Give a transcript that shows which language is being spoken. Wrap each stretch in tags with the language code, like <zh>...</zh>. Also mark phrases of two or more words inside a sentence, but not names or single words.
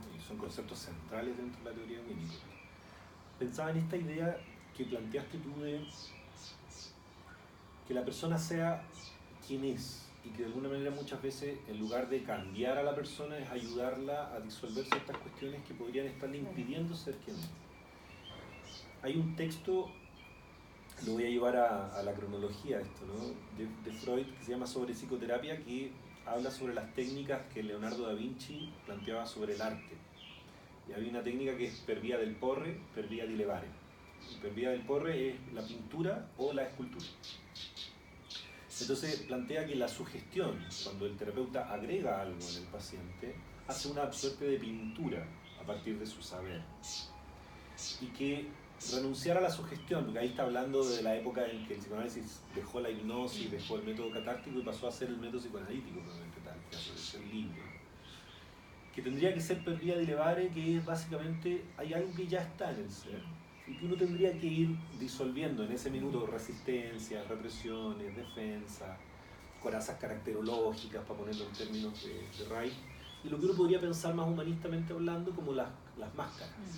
<es>Y son conceptos centrales dentro de la teoría de Winnicott. Pensaba en esta idea que planteaste tú de que la persona sea quien es, y que de alguna manera muchas veces, en lugar de cambiar a la persona, es ayudarla a disolver ciertas cuestiones que podrían estarle impidiendo ser quien es. Hay un texto, lo voy a llevar a la cronología esto, ¿no? de Freud, que se llama Sobre psicoterapia, que habla sobre las técnicas que Leonardo da Vinci planteaba sobre el arte. Y había una técnica que es</es> <it>per via del porre, per via di levare.</it> <es>Y</es> <it>per via del porre</it> <es>es la pintura o la escultura. Entonces plantea que la sugestión, cuando el terapeuta agrega algo en el paciente, hace una suerte de pintura a partir de su saber. Y que renunciar a la sugestión, porque ahí está hablando de la época en que el psicoanálisis dejó la hipnosis, dejó el método catártico y pasó a ser el método psicoanalítico, probablemente tal, que es el libro. Que tendría que ser</es> <it>per via di levare,</it> <es>que es básicamente, hay algo que ya está en el ser, y que uno tendría que ir disolviendo en ese minuto resistencias, represiones, defensa, corazas caracterológicas, para ponerlo en términos de Reich, y lo que uno podría pensar más humanistamente hablando como las máscaras.</es>